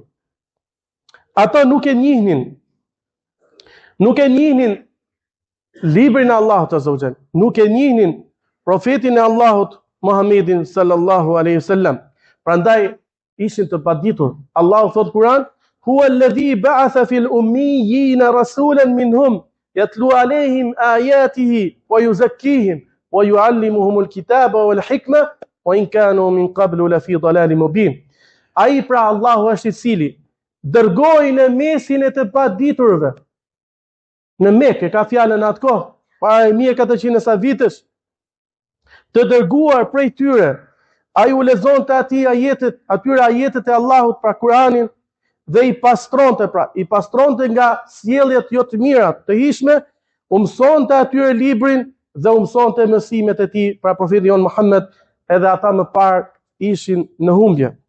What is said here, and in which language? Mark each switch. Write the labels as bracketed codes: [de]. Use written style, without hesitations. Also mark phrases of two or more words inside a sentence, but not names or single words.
[sq] Ata nuk e njihnin librin e Allahut [ar] عز وجل, [sq] nuk e njihnin profetin e Allahut Muhammedin [ar] صلى الله عليه وسلم. [sq] Prandaj ishin të paditur. Allahu thot Kur'an, [ar] هو الذي بعث في الأميين رسولا منهم يتلو عليهم آياته ويزكيهم ويعلمهم الكتاب والحكمة وإن كانوا من قبل لفي ضلال مبين. [sq] Ai pra Allahu është i cili dërgoi në mesin e të paditurve. Në Mekë, ka fjalën atë kohë, para 1400 sa vitesh, të dërguar prej tyre. Ai u lexonte atyre ajetet e Allahut, pra Kur'anin, dhe i pastronte nga sjelljet jo të mira, të hishme, u mësonte atyre librin dhe u mësonte mësimet e tij, pra profeti jon Muhammed, edhe ata më parë ishin në humbje.